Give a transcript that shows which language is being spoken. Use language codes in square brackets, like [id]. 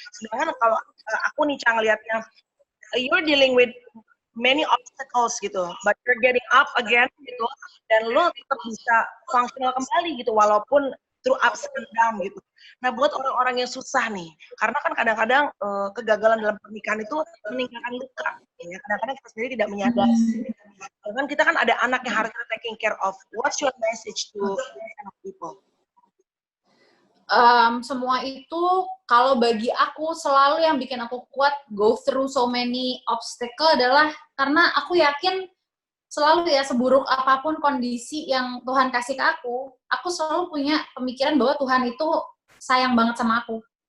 [id] Sedangkan kalau aku nih Cak ngelihatnya, [en] you're dealing with many obstacles gitu, but you're getting up again gitu, [id] dan lo tetap bisa [en] functional [id] kembali gitu, walaupun [en] through ups and down gitu. [id] Nah, buat orang-orang yang susah nih, karena kan kadang-kadang kegagalan dalam pernikahan itu meninggalkan luka. Ya. Kadang-kadang kita sendiri tidak menyadari. Kan kita kan ada anak yang harus kita [en] taking care of. What's your message to people? [id] Semua itu kalau bagi aku selalu yang bikin aku kuat [en] go through so many obstacle [id] adalah karena aku yakin selalu ya, seburuk apapun kondisi yang Tuhan kasih ke aku selalu punya pemikiran bahwa Tuhan itu sayang banget sama aku.